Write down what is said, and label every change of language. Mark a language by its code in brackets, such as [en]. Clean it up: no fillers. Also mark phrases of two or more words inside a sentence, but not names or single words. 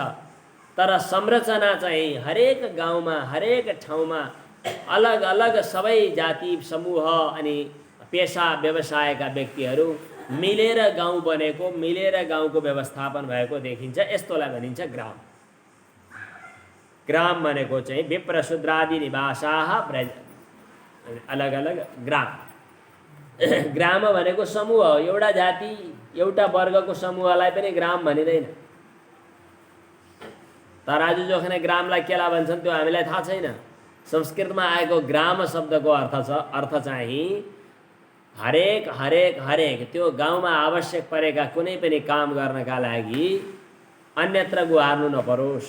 [ne] तर संरचना चाहिँ हरेक गाउँमा, हरेक ठाउँमा अलग अलग सबै जाति समूह अनि पेसा व्यवसायका व्यक्तिहरू मिलेर गाउँ बनेको, मिलेर गाउँको व्यवस्थापन भएको देखिन्छ। यस्तोलाई भनिन्छ ग्राम। ग्राम भनेको चाहिँ [sa] विप्र शूद्रादि निवासाः ब्रज, [ne] अलग अलग ग्राम। ग्राम भनेको समूह हो, एउटा जाति एउटा वर्गको समूहलाई पनि ग्राम भनिँदैन। तराजु जोख्ने ग्रामलाई केला भन्छन् त्यो हामीलाई थाहा छैन। संस्कृतमा आएको ग्राम शब्दको अर्थ चाहिँ हरेक हरेक हरेक त्यो गाउँमा आवश्यक परेका कुनै पनि काम गर्नका लागि अन्यत्र गुहार्नु नपरोस्।